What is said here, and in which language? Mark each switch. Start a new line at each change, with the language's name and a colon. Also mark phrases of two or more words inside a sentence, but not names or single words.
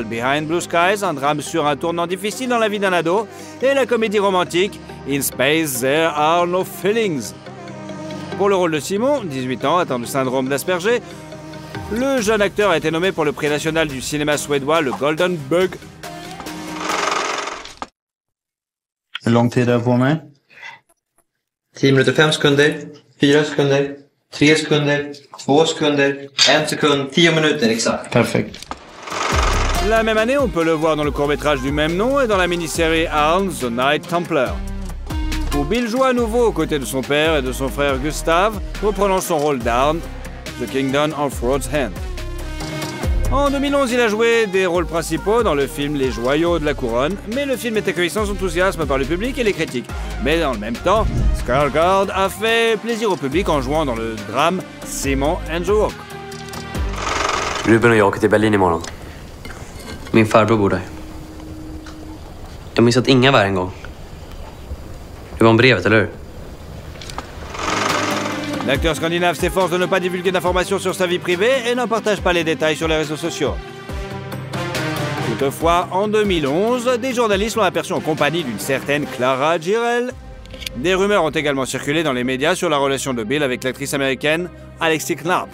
French: Behind Blue Skies, un drame sur un tournant difficile dans la vie d'un ado, et la comédie romantique In Space There Are No Feelings. Pour le rôle de Simon, 18 ans, atteint du syndrome d'Asperger, le jeune acteur a été nommé pour le prix national du cinéma suédois, le Golden Bug.
Swedish: Hur lång tid är det på mig? 10 minuter 5 sekunder, 4 sekunder, 3 sekunder, 2 sekunder, 1 sekund, 10 minuter exakt. Perfekt.
French: La même année, on peut le voir dans le court-métrage du même nom et dans la mini-série Arn, The Night Templar, où Bill joue à nouveau aux côtés de son père et de son frère Gustav, reprenant son rôle d'Arn, The Kingdom of Road's Hand. En 2011, il a joué des rôles principaux dans le film Les Joyaux de la Couronne, mais le film est accueilli sans enthousiasme par le public et les critiques. Mais dans le même temps, Skarsgård a fait plaisir au public en jouant dans le drame Simon and the Rock.
Swedish: Ruben och jag åker till Berlin imorgon. Min farbror bor där. Jag minns att Inga var en gång. Det var om brevet, eller hur?
French: L'acteur scandinave s'efforce de ne pas divulguer d'informations sur sa vie privée et n'en partage pas les détails sur les réseaux sociaux. Toutefois, en 2011, des journalistes l'ont aperçu en compagnie d'une certaine Clara Girel. Des rumeurs ont également circulé dans les médias sur la relation de Bill avec l'actrice américaine Alexis Knapp.